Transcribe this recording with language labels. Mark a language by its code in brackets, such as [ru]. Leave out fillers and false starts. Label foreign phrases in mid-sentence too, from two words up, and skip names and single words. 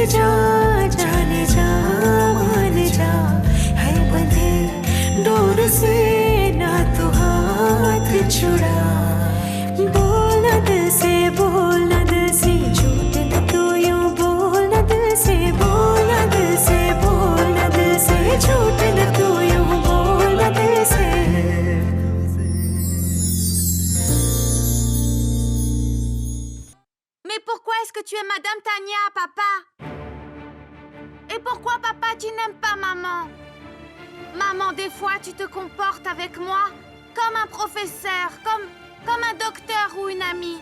[hi] जा जाने जा मान जा है बंधे डोर से ना तू हाथ छुड़ा बोल न दिल से बोल न दिल से झूठ न तू यूं बोल न दिल से बोल न दिल से बोल न दिल से झूठ न तू यूं बोल न दिल से [fr] Mais pourquoi est-ce que tu aimes Madame Tania, papa? Et pourquoi, papa, tu n'aimes pas maman? Maman, des fois, tu te comportes avec moi comme un professeur, comme un docteur ou une amie.